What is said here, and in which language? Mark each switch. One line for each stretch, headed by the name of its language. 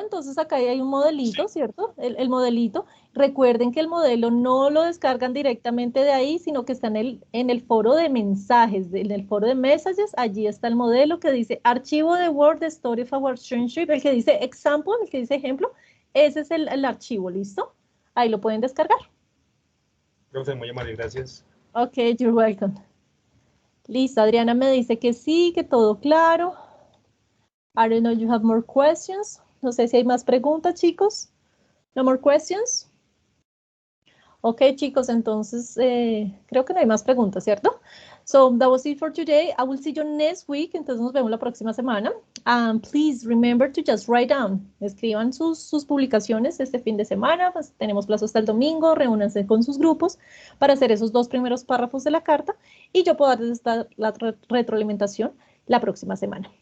Spanish: Entonces acá hay un modelito, sí, ¿cierto? El modelito. Recuerden que el modelo no lo descargan directamente de ahí, sino que está en el foro de mensajes, en el foro de messages, allí está el modelo que dice archivo de Word,
English: the story of our friendship,
Spanish: el que dice
English: example,
Spanish: el que dice ejemplo, ese es el archivo, ¿listo? Ahí lo pueden descargar. Profe, muy amable, gracias.
English: Ok, you're welcome.
Spanish: Listo, Adriana me dice que sí, que todo claro.
English: I don't know, you have more questions.
Spanish: No sé si hay más preguntas, chicos.
English: No more questions.
Spanish: Ok, chicos, entonces creo que no hay más preguntas, ¿cierto?
English: So that was it for today. I will see you next week.
Spanish: Entonces nos vemos la próxima semana.
English: Please remember to just write down.
Spanish: Escriban sus publicaciones este fin de semana. Pues tenemos plazo hasta el domingo. Reúnanse con sus grupos para hacer esos 2 primeros párrafos de la carta. Y yo puedo darles la retroalimentación la próxima semana.